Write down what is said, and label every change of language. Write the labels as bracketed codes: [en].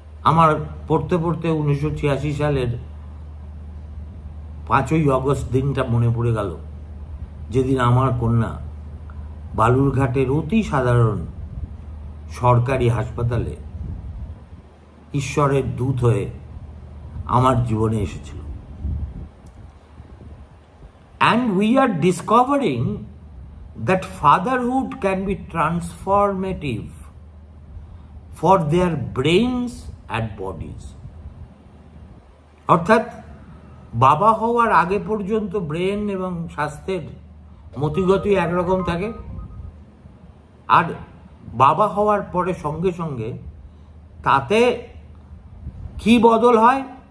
[bn] আমার পড়তে পড়তে 1986 সালের 5ই অগস্ট দিনটা মনে পড়ে গেল, যেদিন আমার কন্যা বালুরঘাটের অতি সাধারণ সরকারি হাসপাতালে ঈশ্বরের দূত হয়ে আমার জীবনে এসেছিল। [en] And we are discovering that fatherhood can be transformative for their brains and bodies. [bn] অর্থাৎ বাবা হওয়ার আগে পর্যন্ত ব্রেন এবং স্বাস্থ্যের মতিগতি একরকম থাকে, আর বাবা হওয়ার পরে সঙ্গে সঙ্গে তাতে কি বদল হয়?